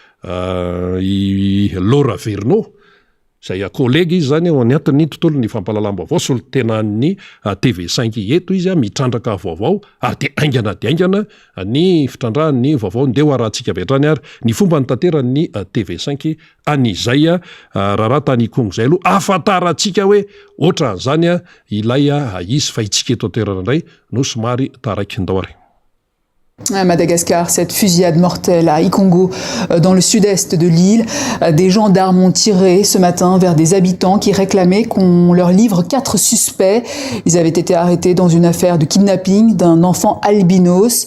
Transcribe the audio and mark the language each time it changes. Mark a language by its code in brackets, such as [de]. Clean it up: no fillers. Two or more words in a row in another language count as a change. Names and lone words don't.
[mg] i Laura Verno zay collègue izy zany ao anatin'ny tontolo ny fampalalambo avao solontenan'ny TV5 eto izy mitrandraka vaovao ary de aingana ny fitrandrahan'ny vaovao ndeha arahantsika betrany ary ny fomba ny tanteran'ny TV5 an'izay raha tany Congo zay aloha afantarantsika hoe ohatran'izany ilay izy fa itsika eto toerana indray no somary taraiky ndao. [fr] À Madagascar, cette fusillade mortelle à Ikongo, dans le sud-est de l'île. Des gendarmes ont tiré ce matin vers des habitants qui réclamaient qu'on leur livre 4 suspects. Ils avaient été arrêtés dans une affaire de kidnapping d'un enfant albinos.